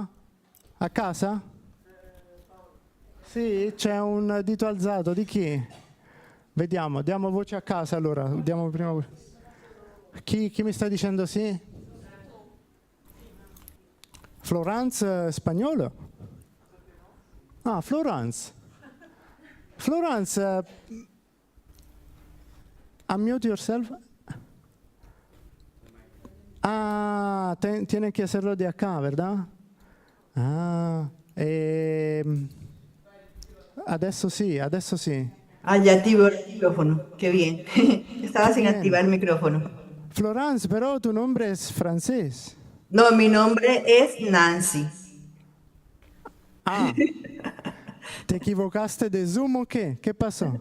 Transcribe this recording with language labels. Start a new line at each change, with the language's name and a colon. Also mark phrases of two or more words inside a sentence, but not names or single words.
Italian: A casa? Sì, c'è un dito alzato. Di chi? Vediamo, diamo voce a casa allora. Diamo prima. Chi mi sta dicendo sì? Florence spagnolo? Ah, Florence.
English: Florence, unmute yourself.
Spanish: Ah, tiene que hacerlo de acá, ¿verdad?
Italian: Ah, adesso sì, adesso sì.
Spanish: Ah, ya activo el micrófono. Qué bien. Estaba Qué sin bien. activar el micrófono. Florence, pero tu nombre es francés. No, mi nombre es Nancy. Ah, ¿te equivocaste de Zoom o qué? ¿Qué pasó?